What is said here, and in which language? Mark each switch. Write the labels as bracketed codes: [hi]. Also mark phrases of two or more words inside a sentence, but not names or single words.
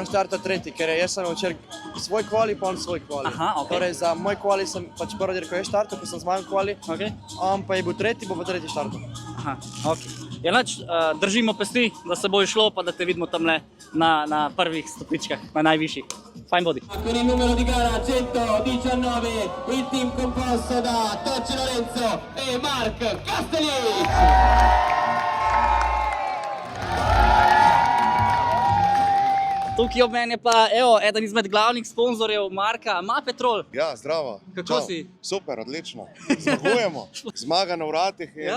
[sl] On štarta tretji, ker jaz sem včeraj svoj kvali, pa on svoj kvali. Aha, okej. Torej za moj kvali sem pač prvo dirko je štartal, ko sem zmagal kvali, Okay. on pa je bil tretji, bo pa tretji štartal. Aha, ok. Ja, nič, držimo pesti, da se bo išlo, pa da te vidimo tamle na prvih stopničkah, na najvišjih. Fajn bodi. [it] Con il numero di gara 119, il team composto da Tocci Lorenzo e Mark Kastelic. [sl] Tukaj ob meni je pa, evo, eden izmed glavnih sponzorjev Marka, Mapetrol. Ja, zdravo. Kako Čau. si? Super, odlično. Zmagujemo. Zmaga na vratih in